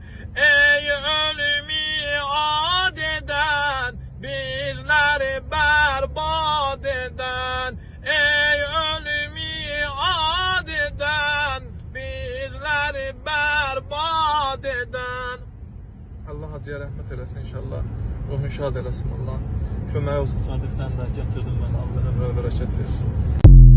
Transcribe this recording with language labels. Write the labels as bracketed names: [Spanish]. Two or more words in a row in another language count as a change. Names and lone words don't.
[Turkish] Ey ölümü ad eden, bizleri berbat eden. Ey ölümü ad eden, bizleri berbat eden. [Azerbaijani] Allah hacıya rəhmət eləsin inşallah. Ruhun şad eləsin Allah. Kömək olsun Sadiq, sən də gətirdin mən. Allah ömrə bərəkət versin.